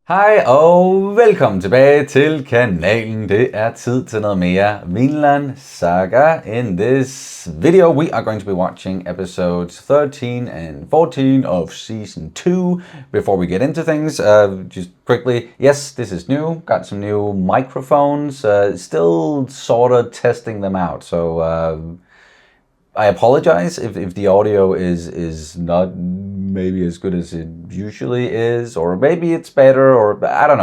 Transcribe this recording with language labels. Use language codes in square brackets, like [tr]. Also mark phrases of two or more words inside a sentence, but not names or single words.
[da] Hej og velkommen tilbage til kanalen. Det er tid til noget mere Vinland Saga. [en] In this video we are going to be watching episodes 13 and 14 of season 2. Before we get into things, just quickly, yes, this is new. Got some new microphones. Still sort of testing them out, so I apologize if the audio is not maybe as good as it usually is, or maybe it's better, or I don't know.